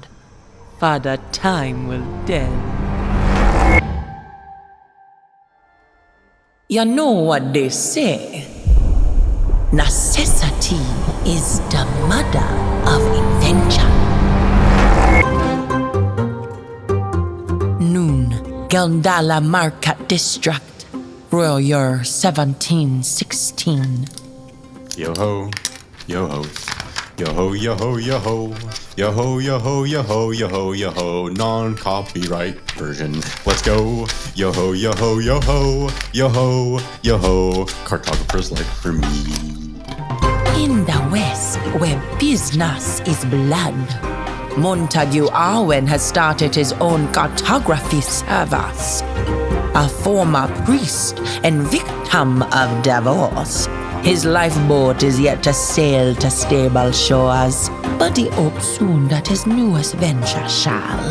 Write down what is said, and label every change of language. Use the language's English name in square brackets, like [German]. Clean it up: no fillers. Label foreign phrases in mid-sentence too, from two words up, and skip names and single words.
[English] Father Time will tell. You know what they say? Necessity is the mother of invention. Noon Geldala Market District, Royal Year 1716. Yo-ho, yo-ho, yo-ho, yo-ho, yo-ho, yo-ho, yo-ho, yo-ho, yo-ho, yo-ho, non-copyright version. Let's go. Yo-ho, yo-ho, yo-ho, yo-ho, yo-ho, cartographer's life for me. In the West, where business is blood, Montague Arwen has started his own cartography service. A former priest and victim of divorce, his lifeboat is yet to sail to stable shores, but he hopes soon that his newest venture shall.